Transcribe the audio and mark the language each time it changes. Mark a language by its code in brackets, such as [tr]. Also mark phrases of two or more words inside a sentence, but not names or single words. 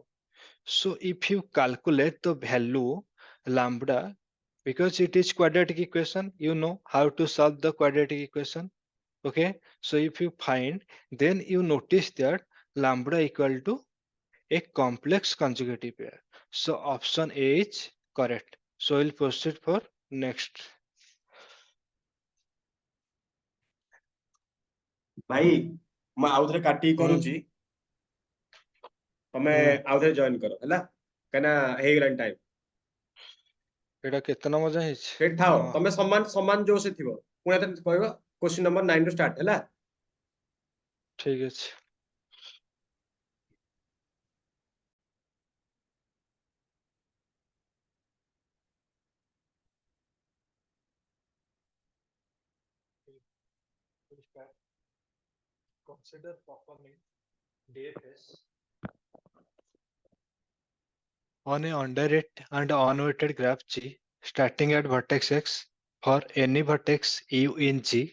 [en] So if you calculate the value lambda, because it is quadratic equation, you know how to solve the quadratic equation. Okay. So if you find, then you notice that lambda equal to a complex conjugative pair. So option A is correct. So we'll proceed for next. [or] ଭାଇ ମୁଁ ଆଉଥରେ କାଟିକି ହୁଁ କରୁଛି, ତମେ ହୁଁ ଆଉଥରେ ଜଏନ କର ହେଲା, କାହିଁକିନା ହେଇଗଲାଣି ଟାଇମ। ଏଇଟା କେତେ ନମ୍ବର ଯାଏଁ ହେଇଛି? ସେଇଠି ଥାଅ, ହଁ ତମେ ସମାନ ସମାନ ଜୋସ ଥିବ, ପୁଣି ଥରେ କହିବ [en] question number [or] 9 ରୁ ଷ୍ଟାର୍ଟ ହେଲା। ଠିକ ଅଛି। [en] Consider performing DFS on a undirect and unweighted graph G starting at vertex X for any vertex U in G.